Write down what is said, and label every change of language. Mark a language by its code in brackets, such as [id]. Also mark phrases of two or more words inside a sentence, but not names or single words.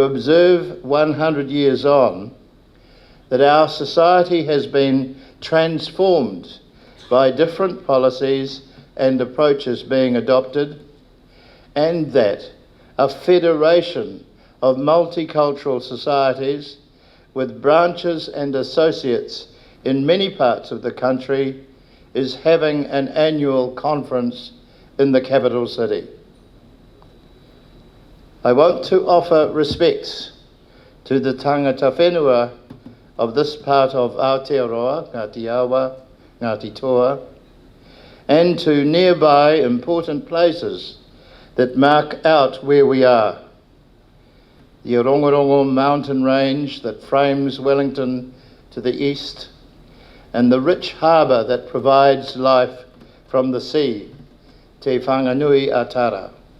[en] observe 100 years on that our society has been transformed by different policies and approaches being adopted, and that a federation of multicultural societies with branches and associates in many parts of the country is having an annual conference in the capital city. I want to offer respects to the [mi] tangata whenua [en] of this part of Aotearoa, Ngāti Awa, Ngāti Toa, and to nearby important places that mark out where we are. The Orongorongo mountain range that frames Wellington to the east, and the rich harbour that provides life from the sea, Te Whanganui Atara.